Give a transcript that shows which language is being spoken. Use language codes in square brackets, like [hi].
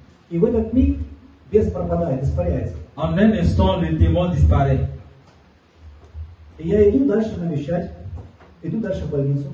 [ru] И в этот миг бес пропадает, испаряется. [fr] En un instant, le démon disparaît. [ru] И я иду дальше навещать, иду дальше в больницу.